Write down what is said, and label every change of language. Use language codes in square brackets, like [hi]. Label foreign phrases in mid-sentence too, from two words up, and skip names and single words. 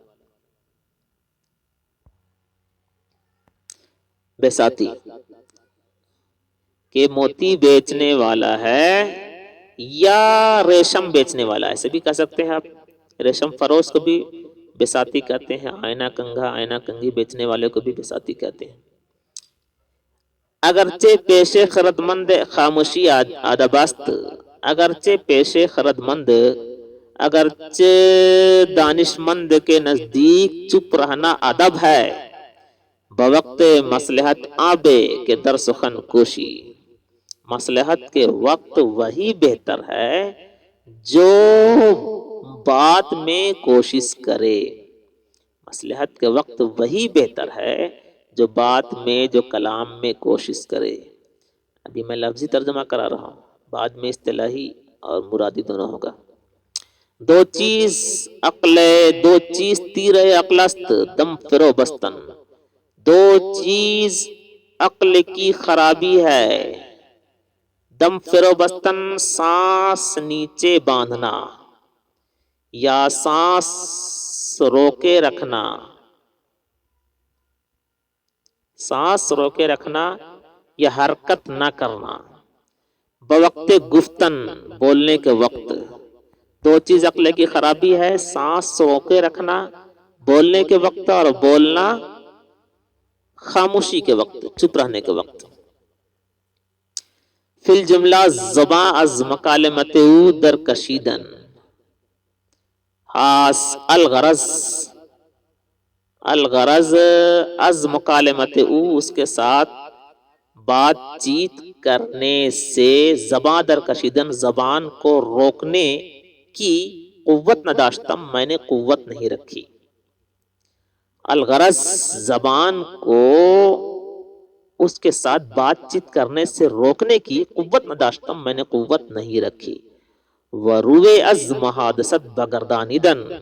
[ur] بساتی کہ موتی بیچنے والا ہے یا ریشم بیچنے والا ہے، ایسے بھی کہہ سکتے ہیں آپ۔ ریشم فروش کو بھی بساتی کہتے ہیں، آئینہ کنگھا، آئینہ کنگھی بیچنے والے کو بھی بساتی کہتے ہیں۔ [fa] اگرچہ پیش خردمند خاموشی ادب است، اگرچہ پیش خردمند، [ur] اگرچہ دانشمند کے نزدیک چپ رہنا ادب ہے، [fa] بوقت مصلحت آبے کے در سخن کوشی، [ur] مصلحت کے وقت وہی بہتر ہے جو بات میں کوشش کرے، مصلحت کے وقت وہی بہتر ہے جو بات میں، جو کلام میں کوشش کرے۔ ابھی میں لفظی ترجمہ کرا رہا ہوں، بعد میں اصطلاحی اور مرادی دونوں ہوگا۔ [fa] دو چیز عقل، دو چیز تیر عقل است دم فرو بستن، [ur] دو چیز عقل کی خرابی ہے، [fa] دم فرو بستن [ur] سانس نیچے باندھنا یا سانس روکے رکھنا، سانس روکے رکھنا یا حرکت نہ کرنا، [fa] بوقت گفتن [ur] بولنے کے وقت۔ دو چیز عقل کی خرابی ہے، سانس روکے رکھنا بولنے کے وقت، اور بولنا خاموشی کے وقت، چپ رہنے کے وقت۔ [fa] فی الجملہ زباں از مکالمت او در کشیدن، خاص الغرض، الغرض از مکالمت او، [ur] اس کے ساتھ بات چیت کرنے سے، [fa] زباں در کشیدن [ur] زبان کو روکنے کی، [fa] قوت نداشتم [ur] میں نے قوت نہیں رکھی، الغرض زبان کو اس کے ساتھ بات چیت کرنے سے روکنے کی [fa] قوت نداشتم [ur] میں نے قوت نہیں رکھی، [fa] وروے از محادثت بگردانیدن،